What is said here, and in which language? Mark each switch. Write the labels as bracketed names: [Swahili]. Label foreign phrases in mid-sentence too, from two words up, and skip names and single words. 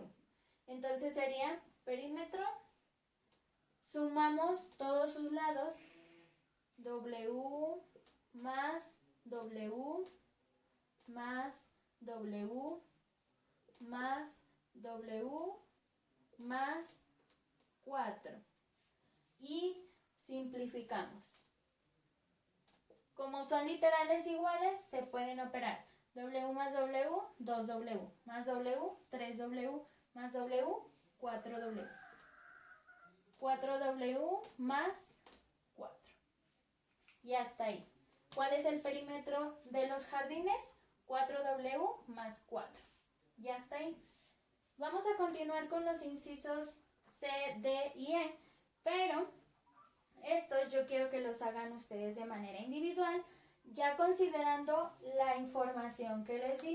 [Spanish] Entonces sería perímetro, sumamos todos sus lados, W más W más W más W más 4. Y simplificamos. Como son literales iguales, se pueden operar. W más W, 2W, más W, 3W, más W, 4W. 4W más 4. Y hasta ahí. ¿Cuál es el perímetro de los jardines? 4W más 4. Y hasta ahí. Vamos a continuar con los incisos C, D y E, pero estos yo quiero que los hagan ustedes de manera individual, ya considerando la información que les di.